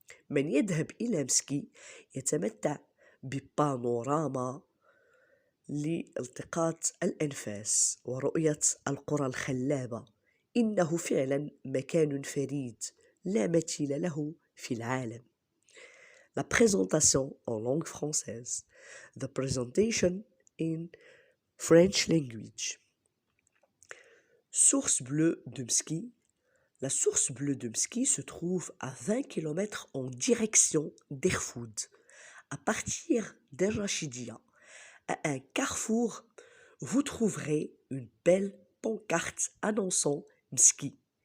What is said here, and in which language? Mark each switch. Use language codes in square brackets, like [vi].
[ar] من يذهب إلى مسكي يتمتع ببانوراما لالتقاط الأنفاس ورؤية القرى الخلابة. إنه فعلا مكان فريد لا مثيل له في العالم. [fr] La présentation en langue française. [en] The presentation in French language. [fr] Source bleue de Mski. La source bleue de Mski se trouve à 20 km en direction d'Erfoud, à partir d'El-Rachidia. À un carrefour, vous trouverez une belle pancarte annonçant Mski.